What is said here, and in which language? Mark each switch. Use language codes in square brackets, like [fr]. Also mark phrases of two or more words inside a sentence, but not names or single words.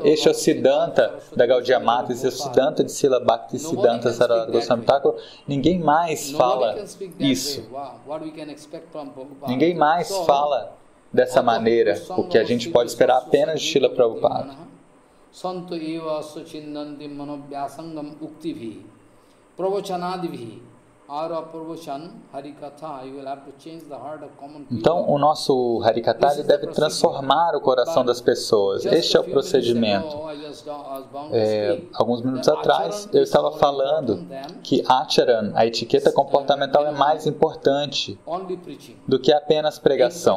[pt] Este é o Siddhanta da Gaudiya Mata, este é o Siddhanta de Srila Bhaktisiddhanta Sarasvati Goswami Thakur. Ninguém mais fala isso. Ninguém mais fala dessa maneira, o que a gente pode esperar apenas de Srila Prabhupada. [sa] Santo eva suchindanti manovyasangam uktivi pravachanadivi. [pt] Então, o nosso Harikatha deve transformar o coração das pessoas. Este é o procedimento. Alguns minutos atrás, eu estava falando que Acharan, a etiqueta comportamental, é mais importante do que apenas pregação.